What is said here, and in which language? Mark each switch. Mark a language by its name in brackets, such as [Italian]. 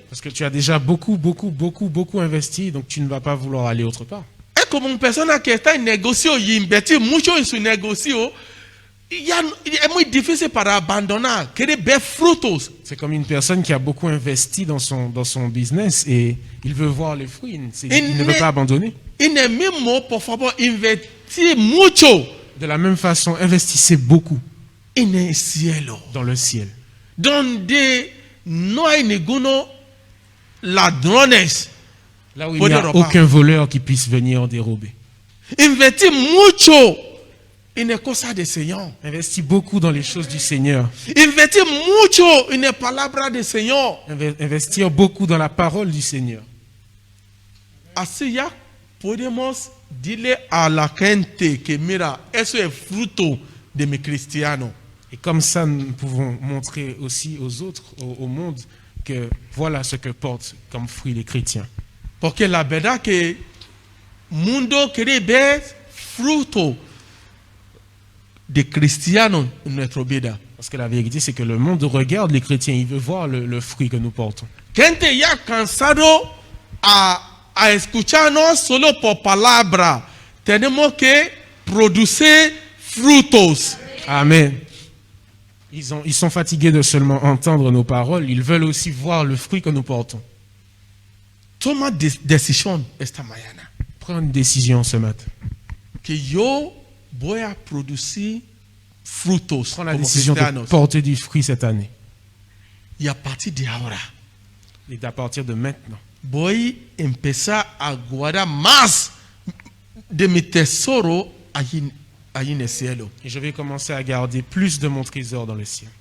[French] Parce que tu as déjà beaucoup investi, donc tu ne vas pas vouloir aller autre part. [Spanish] Es como una persona que está en negocio y invertir mucho en su negocio, ya es muy difícil para abandonar, quiere ver frutos. [French] C'est comme une personne qui a beaucoup investi dans son business et il veut voir les fruits. Il ne veut pas abandonner. [Spanish] En el mismo, por favor, invertir mucho [French] De la même façon, investissez beaucoup [Spanish] en el cielo, [French] dans le ciel. [Spanish] donde no hay ninguno ladrones. [French] Là où il [Spanish] Puede [French] n'y a [Spanish] robar. [French] aucun voleur qui puisse venir dérober. [Spanish] Invertir mucho en las cosas del Señor. [French] Investis beaucoup dans les choses du Seigneur. [Spanish] Invertir mucho en la palabra del Señor. [French] Investir beaucoup dans la parole du Seigneur. [Spanish] Así ya podemos decirle a la gente que mira, eso es fruto de mi cristiano. [French] Et comme ça, nous pouvons montrer aussi aux autres, au monde, que voilà ce que portent comme fruit les chrétiens. [Spanish] Porque la verdad que mundo quiere ver fruto de cristiano en nuestra vida. Parce que la vérité, c'est que le monde regarde les chrétiens, il veut voir le fruit que nous portons. Gente ya cansado a escucharnos solo por palabra. Tenemos que producir frutos. Amen. [French] Ils sont fatigués de seulement entendre nos paroles, ils veulent aussi voir le fruit que nous portons. [Spanish] Toma decisión esta mañana. [French] Prends une décision ce matin. [Spanish] Que yo voy a producir frutos [French] Prends la [Spanish] como [French] décision de [Spanish] cristianos. [French] porter du fruit cette année. [Spanish] Y a partir de ahora [French] Et à partir de maintenant, [Spanish] voy a empezar a guardar más de mi tesoro allí en el cielo. [French] et je vais commencer à garder plus de mon trésor dans le ciel.